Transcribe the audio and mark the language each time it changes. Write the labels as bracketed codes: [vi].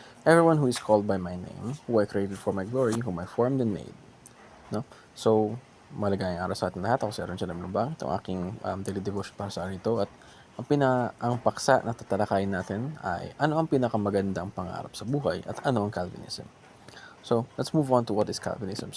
[en] Everyone who is called by my name, who I created for my glory, whom I formed and made. [tl] No? So, maligayang araw sa atin lahat. Ako si Aaron Chalam Lubang. Ito ang aking daily devotion para sa araw ito. At ang paksa na tatalakayin natin ay ano ang pinakamagandang pangarap sa buhay at ano ang Calvinism. [en] So, let's move on to what is Calvinism.